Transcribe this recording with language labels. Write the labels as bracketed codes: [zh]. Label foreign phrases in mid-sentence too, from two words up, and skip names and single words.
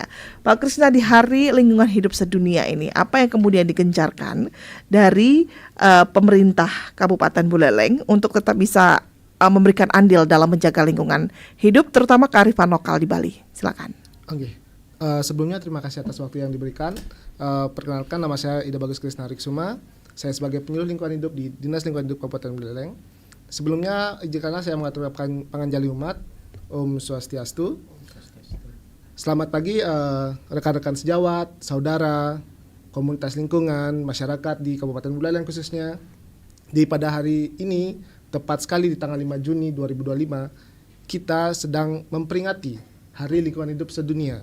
[id] Pak Krisna, di Hari Lingkungan Hidup Sedunia ini, apa yang kemudian digencarkan dari pemerintah Kabupaten Buleleng untuk tetap bisa memberikan andil dalam menjaga lingkungan hidup, terutama kearifan lokal di Bali? Silakan. Oke. Sebelumnya terima kasih atas waktu yang diberikan. Perkenalkan, nama saya Ida Bagus Krisna Riksuma. Saya sebagai penyuluh lingkungan hidup di Dinas Lingkungan Hidup Kabupaten Buleleng. Sebelumnya izinkanlah saya mengaturkan panganjali umat. Om Swastiastu. Selamat pagi rekan-rekan sejawat, saudara, komunitas lingkungan, masyarakat di Kabupaten Buleleng khususnya. Pada hari ini, tepat sekali di tanggal 5 Juni 2025, kita sedang memperingati Hari Lingkungan Hidup Sedunia.